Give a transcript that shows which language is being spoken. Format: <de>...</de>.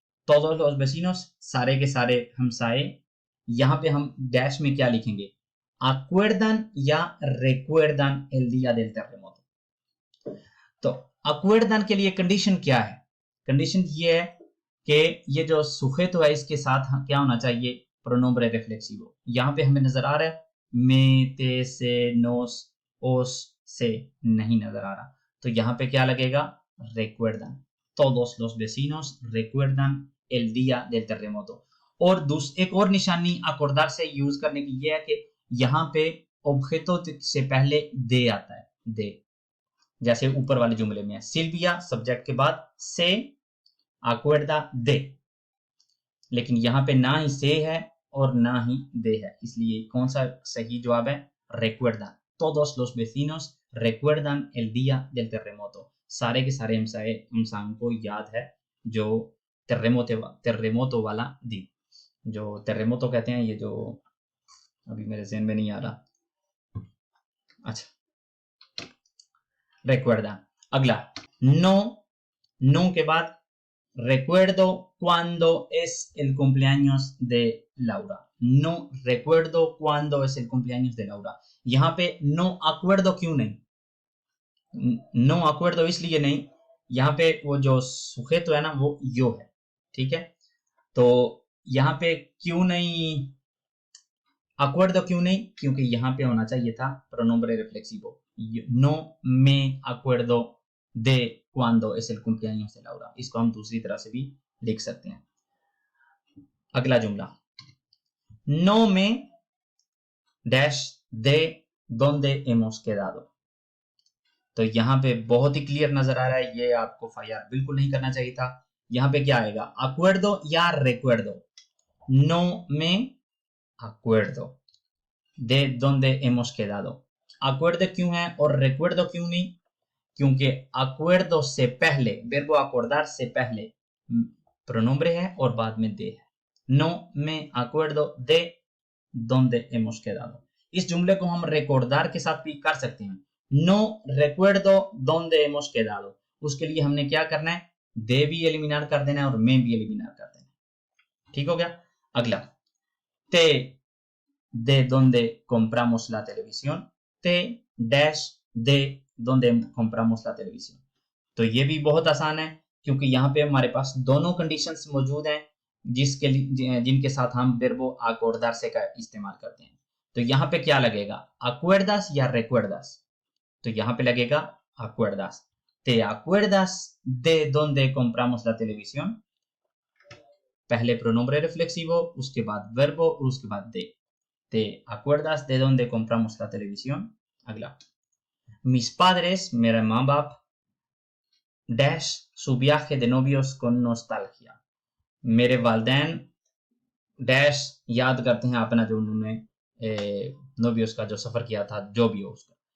<es>todos los vecinos</es> <hi>सारे के सारे हमसाए। यहां पे हम डैश में क्या लिखेंगे, acuerdan या recuerdan</hi> <es>el día del terremoto।</es> <hi>तो acuerdan के लिए कंडीशन क्या है, कंडीशन ये है कि ये जो सुजेतो है इसके साथ क्या होना चाहिए, प्रोनोम्bre रिफ्लेक्सिवो। यहां पे हमें नजर आ रहा है me, te, se, nos, os से नहीं नजर आ रहा, तो यहाँ पे क्या लगेगा, recuerdan।</hi> <es>todos los vecinos recuerdan el día del terremoto।</es> <hi>और एक और निशानी अकोर्डर से यूज करने की यह है कि यहाँ पे ऑब्जेक्टो से पहले दे आता है, दे, जैसे ऊपर वाले जुमले में है, सिल्विया सब्जेक्ट के बाद से acuerda de, लेकिन यहाँ पे ना ही से है और ना ही दे है, इसलिए कौन सा सही जवाब है, recuerdan।</hi> <es>todos los vecinos recuerdan el día del terremoto।</es> <hi>सारे के सारे हमसायों को याद है जो terremoto वाला दिन, जो terremoto कहते हैं, ये जो अभी मेरे ज़हन में नहीं आ रहा। अच्छा, recuerdan।</hi> <es>अगला no</es> <hi>के बाद</hi> <es>recuerdo cuando es el cumpleaños de Laura। no recuerdo cuando es el cumpleaños de Laura।</es> <hi>यहाँ पे no acuerdo क्यों नहीं, no acuerdo इसलिए नहीं, यहाँ पे वो जो सुजेतो है ना वो यो है, ठीक है। तो यहाँ पे क्यों नहीं acuerdo, क्यों नहीं, क्योंकि यहाँ पे होना चाहिए था pronombre reflexivo।</hi> <es>no me acuerdo de cuando es el cumpleaños de Laura।</es> <hi>इसको हम दूसरी तरह से भी लिख सकते हैं। अगला जुमला,</hi> <es>no me dash de donde hemos quedado।</es> <hi>तो यहाँ पे बहुत ही क्लियर नजर आ रहा है, ये आपको फायर बिल्कुल नहीं करना चाहिए था। यहाँ पे क्या आएगा, acuerdo या recuerdo।</hi> <es>no me acuerdo de donde hemos quedado।</es> <hi>acuerdo क्यों है और recuerdo क्यों नहीं, क्योंकि acuerdo से पहले, verbo acordar से पहले pronombre है और बाद में de है।</hi> <es>no me acuerdo de donde hemos quedado।</es> <hi>इस जुमले को हम रिकॉर्डर के साथ भी कर सकते हैं। No</hi> <es>recuerdo donde hemos quedado,</es> <hi>उसके लिए हमने क्या करना है, दे भी एलिमिनार कर देना है और में भी एलिमिनार कर देना है। ठीक हो गया।</hi> <es>अगला, ते de donde compramos la televisión, te dash de donde compramos la televisión।</es> <hi>तो ये भी बहुत आसान है क्योंकि यहाँ पे हमारे पास दोनों कंडीशंस मौजूद हैं जिनके साथ हम वर्बो acordarse का इस्तेमाल करते हैं। तो यहाँ पे क्या लगेगा, acuerdas या recuerdas? तो यहाँ पे लगेगा acuerdas।</hi> <es>¿Te acuerdas de dónde compramos la televisión?</es> <hi>पहले प्रोनोम्bre रिफ्लेक्सिवो, उसके बाद वर्बो और उसके बाद de।</hi> <es>¿Te acuerdas de dónde compramos la televisión?</es> <hi>अगला, mis padres, मेरे माँ बाप, dash</hi> <es>su viaje de novios con nostalgia,</es> <hi>मेरे वालदैन डैश याद करते हैं अपना जो उन्होंने नोवियोस का जो सफर किया था, जो भी हो उसका।</hi>